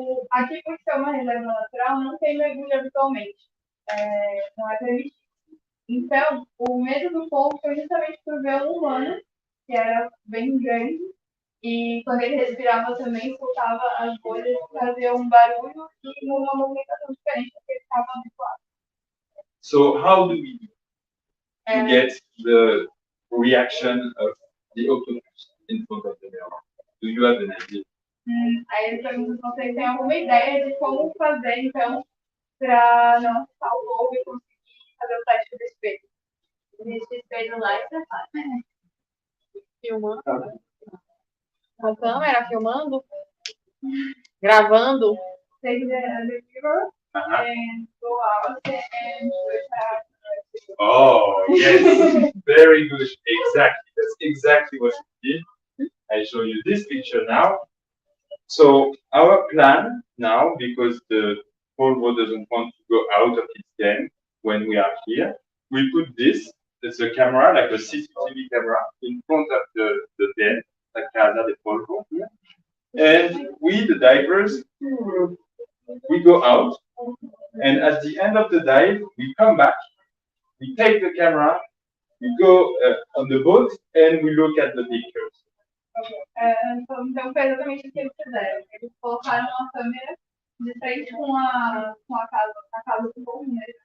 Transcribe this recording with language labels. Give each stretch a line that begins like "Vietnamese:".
Portuguese: Aqui, por ser uma reserva natural, não tem mergulho habitualmente. Não é permitido. Então, o medo do polvo foi justamente por ver um humano, que era bem grande, e quando ele respirava também, soltava as bolhas, fazia um barulho e uma movimentação diferente do que ele estava habituado.
English: So how do we get the reaction of the octopus in front of the mirror? Do you have an idea?
Portuguese: Aí ele pergunta se vocês têm alguma ideia de como fazer, então, para não assustar o polvo e conseguir fazer o teste do espelho. Nesse espelho lá, você faz. Filmando. Com câmera, filmando. Gravando.
English: Take the mirror and go out and Oh, yes, very good. Exactly. That's exactly what we did. I show you this picture now. So our plan now, because the polvo doesn't want to go out of its den when we are here, we put this, it's a camera, like a CCTV camera, in front of the den, like Casa de Polvo. And we, the divers, we go out, and at the end of the dive, we come back, we take the camera, we go on the boat, and we look at the pictures.
Portuguese: Então, foi exatamente o que eles fizeram. Eles colocaram uma câmera de frente com a casa do povo, né?